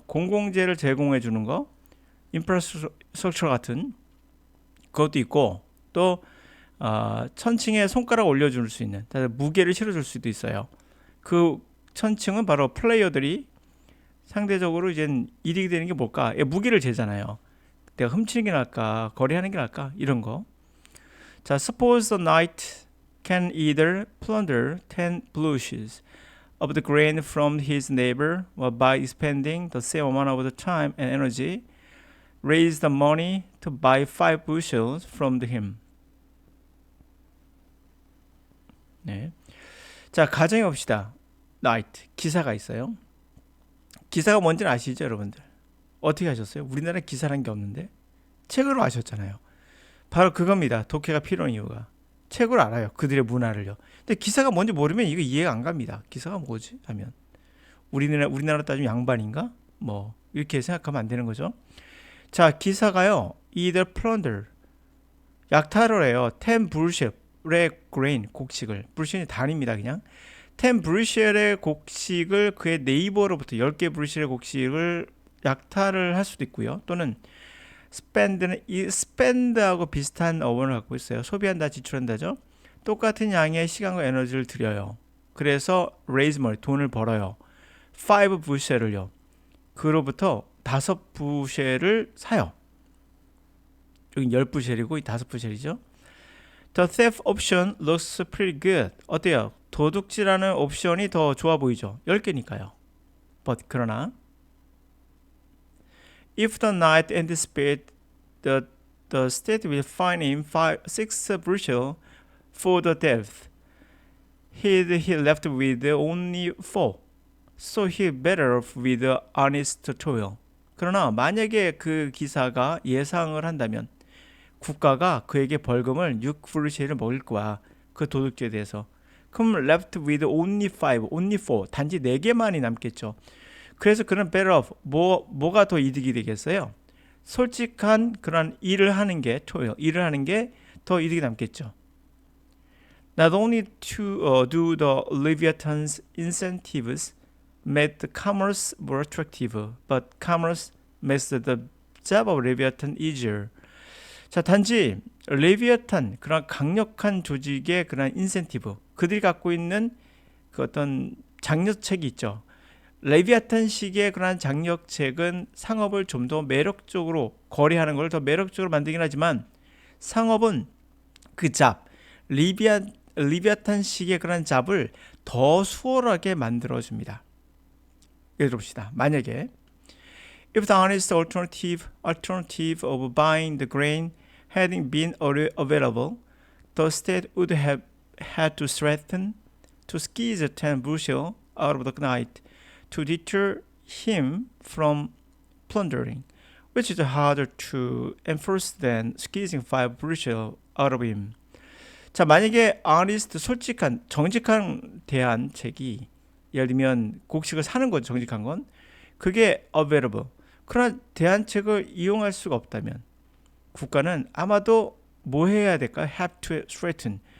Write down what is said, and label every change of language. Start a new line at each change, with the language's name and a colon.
Korean: 공공재를 제공해 주는 거, 인프라스트럭처 같은 그것도 있고, 또 천칭에 손가락 올려줄 수 있는, 무게를 실어줄 수도 있어요. 그 천칭은 바로 플레이어들이 상대적으로 이제 이득이 되는 게 뭘까? 무게를 재잖아요. 내가 훔치는 게 나을까? 거래하는 게 나을까? 이런 거.
English: 자, suppose the knight can either plunder 10 bushels of the grain from his neighbor, or by spending the same amount of the time and energy, raise the money to buy 5 bushels from him.
Korean: 네. 자, 가정해 봅시다. knight, 기사가 있어요. 기사가 뭔지는 아시죠, 여러분들? 어떻게 하셨어요? 우리나라에 기사란 게 없는데 책으로 아셨잖아요. 바로 그겁니다. 독해가 필요한 이유가 책으로 알아요. 그들의 문화를요. 근데 기사가 뭔지 모르면 이거 이해가 안 갑니다. 기사가 뭐지? 하면 우리나라 따지면 양반인가? 뭐 이렇게 생각하면 안 되는 거죠. 자, 기사가요.
English: either plunder
Korean: 약탈을 해요. 10 부르쉘의 grain 곡식을 부르쉘이 단입니다. 그냥 10 브루셀의 곡식을 그의 네이버로부터 10개 브루셀의 곡식을 약탈을 할 수도 있고요. 또는 spend는 이 spend하고 비슷한 어원을 갖고 있어요. 소비한다, 지출한다죠. 똑같은 양의 시간과 에너지를 들여요. 그래서
English: raise money,
Korean: 돈을 벌어요. 5 부셀을요. 그로부터 5 부셀을 사요. 여기 10부셀이고 5 부셀이죠.
English: The theft option looks pretty good.
Korean: 어때요? 도둑질하는 옵션이 더 좋아 보이죠. 10개니까요.
English: But
Korean: 그러나
English: if the knight anticipate the state will fine him 6 bushel for the theft, he left with only 4. So he better off with honest toil.
Korean: 그러나 만약에 그 기사가 예상을 한다면 국가가 그에게 벌금을 6브루셀을 먹일 거야. 그 도둑죄에 대해서.
English: 그럼 left with only 5, only 4.
Korean: 단지 4개만이 남겠죠. 그래서 그는
English: better off.
Korean: 뭐가 더 이득이 되겠어요? 솔직한 그런 일을 하는 게 일을 하는 게 더 이득이 남겠죠.
English: Not only to do the Leviathan's incentives made the commerce more attractive, but commerce makes the job of Leviathan easier.
Korean: 자, 단지 레비아탄 그런 강력한 조직의 그런 인센티브 그들이 갖고 있는 그 어떤 장려책이 있죠. 레비아탄식의 그런 장려책은 상업을 좀 더 매력적으로 거래하는 걸 더 매력적으로 만들긴 하지만 상업은 그 잡 리비아탄식의 그런 잡을 더 수월하게 만들어줍니다. 예를 들어봅시다. 만약에
English: if the honest alternative of buying the grain hadn't been available, the state would have had to threaten to squeeze 10 bushel out of the knight to deter him from plundering, which is harder to enforce than squeezing 5 bushel out of him.
Korean: 자, 만약에 honest, 솔직한, 정직한 대안책이 예를 들면 곡식을 사는 건 정직한 건 그게 available. 그러나 대안책을 이용할 수가 없다면 국가는 아마도 뭐 해야 될까?
English: have to threaten.